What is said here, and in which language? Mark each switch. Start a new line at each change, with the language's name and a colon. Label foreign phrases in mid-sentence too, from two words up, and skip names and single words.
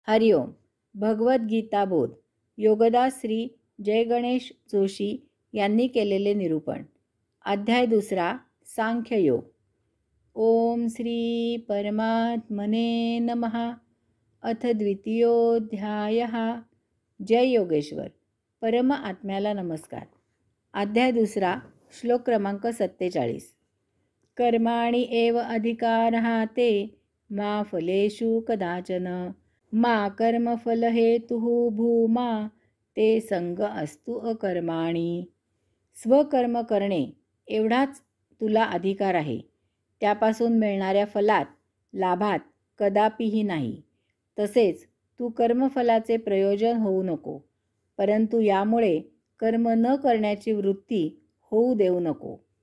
Marathi: हरिओम. भगवद्गीता बोध. योगदास श्री जय गणेश जोशी यांनी केलेले निरूपण. अध्याय 2.
Sanskrit: सांख्ययोग. ओम श्री परमात्मने नमः. अथ द्वितीयोऽध्यायः. जय योगेश्वर.
Marathi: परम आत्म्याला नमस्कार. अध्याय 2. श्लोक क्रमांक 47.
Sanskrit: कर्माणि एव अधिकारः ते मा फलेषु कदाचन मा कर्मफलहेतुः भूमा ते संग अस्तु अकर्माणि.
Marathi: स्वकर्म करणे एवढाच तुला अधिकार आहे. त्यापासून मिळणाऱ्या फलात लाभात कदापिही नाही. तसेच तू कर्मफलाचे प्रयोजन होऊ नको, परंतु यामुळे कर्म न करण्याची वृत्ती होऊ देऊ नको.